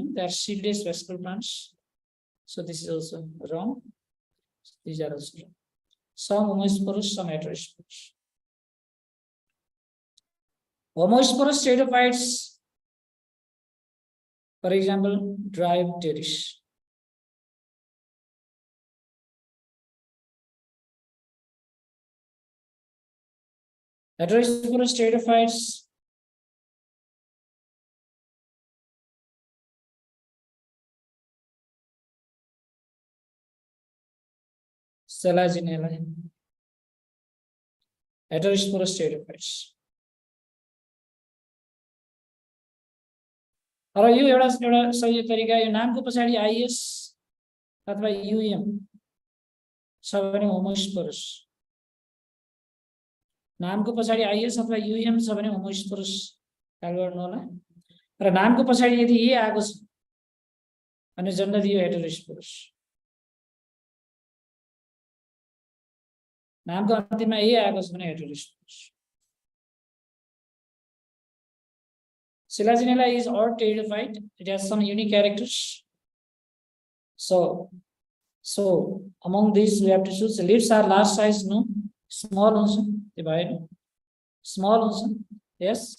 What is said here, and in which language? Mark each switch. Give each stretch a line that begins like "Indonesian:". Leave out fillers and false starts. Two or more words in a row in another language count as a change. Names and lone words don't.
English: They are seedless vesicle plants. So this is also wrong. These are also wrong. Some homosporous, some heterosporous. Homosporous pteridophytes, for example, Drypteris. Heterosporous pteridophytes, Selaginella. Heterosporous pteridophytes.
Nepali: र यो एउटा सही तरिका यो नामको पछाडि आइएस अथवा यूएम छ भने होमोस्पोरस नामको पछाडि आइएस अथवा यूएम छ भने होमोस्पोरस ख्याल गर्नु होला र नामको पछाडि यदि ए आएको छ भने जनरली यो हेटेरोस्पोरस नामको अन्तिममा ए आएको छ भने हेटेरोस्पोरस
English: Selaginella is odd pteridophyte. It has some unique characters. So among these we have to choose. The leaves are large size, no? Small also. Divide. Small also. Yes.